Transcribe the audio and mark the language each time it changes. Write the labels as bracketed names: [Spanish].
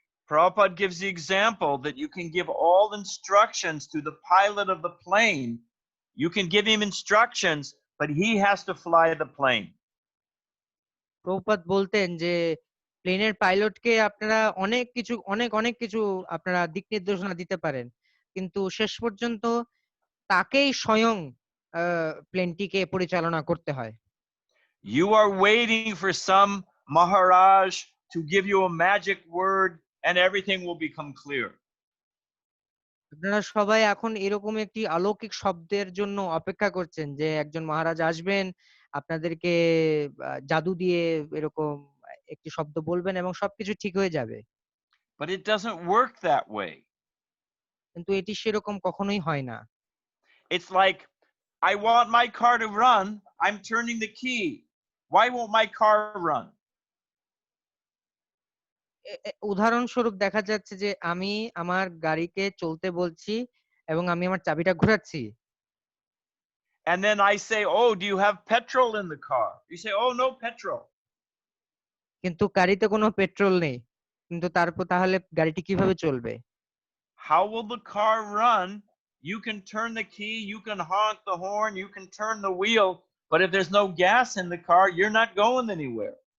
[English] Prabhupada gives the example that you can give all instructions to the pilot of the plane. You can give him instructions, but he has to fly the plane. [Bangla] Prabhupada বলতেন যে প্লেনের পাইলটকে আপনারা অনেক কিছু আপনারা দিক নির্দেশনা দিতে পারেন, কিন্তু শেষ পর্যন্ত তাকেই স্বয়ং প্লেনটিকে পরিচালনা করতে হয়। [English] You are waiting for some Maharaj to give you a magic word and everything will become clear. [Bangla] আপনারা সবাই এখন এরকম একটি অলৌকিক শব্দের জন্য অপেক্ষা করছেন যে একজন মহারাজ আসবেন, আপনাদেরকে জাদু দিয়ে এরকম একটি শব্দ বলবেন এবং সবকিছু ঠিক হয়ে যাবে। [English] But it doesn't work that way. [Bangla] কিন্তু এটি সেরকম কখনোই হয় না। [English] It's like, I want my car to run, I'm turning the key. Why won't my car run? [Bangla] উদাহরণস্বরূপ দেখা যাচ্ছে যে আমি আমার গাড়িকে চলতে বলছি এবং আমি আমার চাবিটা ঘোরাচ্ছি। [English] And then I say, oh, do you have petrol in the car? You say, oh, no petrol. [Bangla] কিন্তু গাড়িতে কোনো পেট্রোল নেই, কিন্তু তারপর তাহলে গাড়িটি কিভাবে চলবে? [English] How will the car run? You can turn the key, you can honk the horn, you can turn the wheel, but if there's no gas in the car, you're not going anywhere.